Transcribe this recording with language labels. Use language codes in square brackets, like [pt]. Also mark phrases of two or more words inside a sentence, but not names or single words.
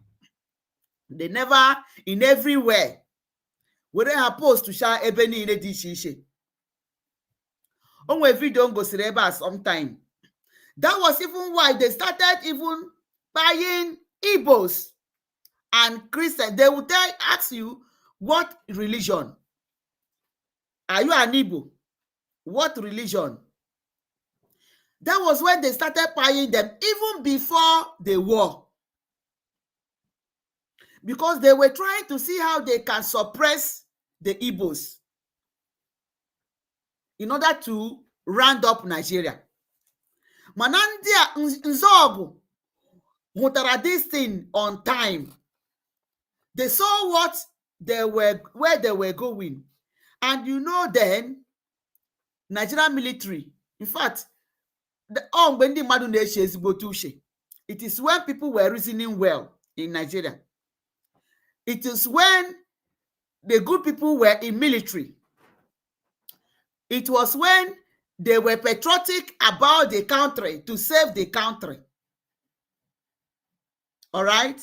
[en] They never, in everywhere, were opposed to sha [ig] ebe niile dị iche iche. O nwere video m gosiri ebe a sometime. [en] That was even why they started even buying Igbos and Christians. They would ask you, what religion? Are you an Igbo? What religion? That was when they started buying them, even before the war. Because they were trying to see how they can suppress the Igbos in order to round up Nigeria. [ig] Mana ndị a Nzọgụ hụtara [en] this thing on time. They saw what they were, where they were going. And you know then, Nigerian military, in fact, [ig] mgbe ndị mmadụ na-eche ezigbote uche, [en] it is when people were reasoning well in Nigeria. It is when the good people were in military. It was when they were patriotic about the country, to save the country. All right?